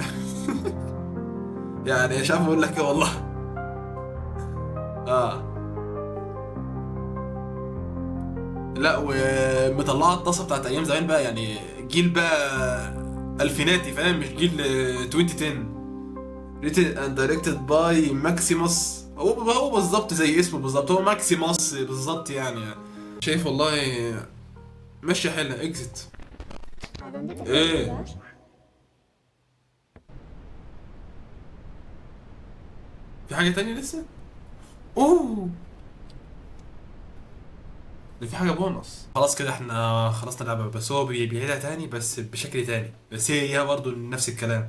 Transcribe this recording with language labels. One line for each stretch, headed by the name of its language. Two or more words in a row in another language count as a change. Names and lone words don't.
Arabic: يعني مش عارف اقول لك ايه والله. اه لا ومطلعه الطاسه بتاعت ايام زمان بقى، يعني جيل بقى الفيناتي فاهم، مش جيل 2010.
English: written and directed by ماكسيموس.
Arabic: هو بالظبط زي اسمه بالظبط، هو ماكسيموس بالظبط يعني. شايف والله ماشيه حلوه. اكزت.
Spanish: ¿A dónde te
Arabic: ايه
Spanish: vas?
Arabic: في حاجه تانية لسه؟ اوه ده في حاجه بونص. خلاص كده احنا خلصنا اللعبه، بس هو بيعيدها تاني بس بشكل تاني، بس هي برضه نفس الكلام.